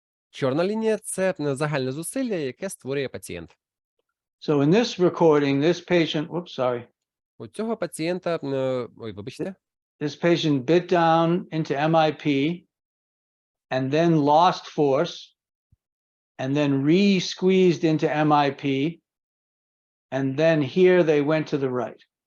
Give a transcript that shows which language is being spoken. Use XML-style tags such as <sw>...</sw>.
<uk>Чорна лінія – це загальне зусилля, яке створює пацієнт.</uk> <en>So in this recording, this patient,</en> <uk>У цього пацієнта, вибачте.</uk> <en>This patient bit down into MIP and then lost force and then re-squeezed into MIP and then here they went to the right.</en>